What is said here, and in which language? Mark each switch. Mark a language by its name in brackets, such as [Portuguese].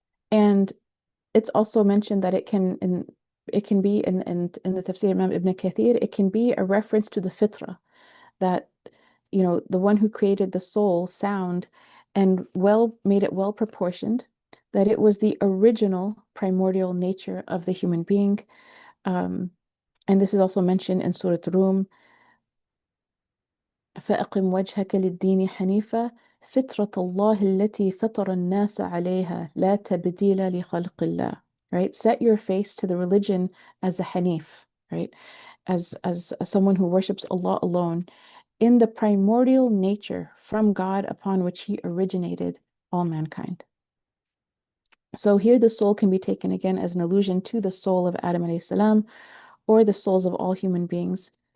[English] And it's also mentioned that it can be in the tafsir Imam Ibn Kathir, it can be a reference to the fitra, that the one who created the soul sound and made it well proportioned, that it was the original primordial nature of the human being. And this is also mentioned in Surah Rum, [Arabic] فأقم وجهك للدين حنيفا فطرة الله التي فطر الناس عليها لا تبديل لخلق الله. [English] Right? Set your face to the religion as a Hanif, right? As someone who worships Allah alone in the primordial nature from God upon which he originated all mankind. So here the soul can be taken again as an allusion to the soul of Adam alayhi salam, or the souls of all human beings.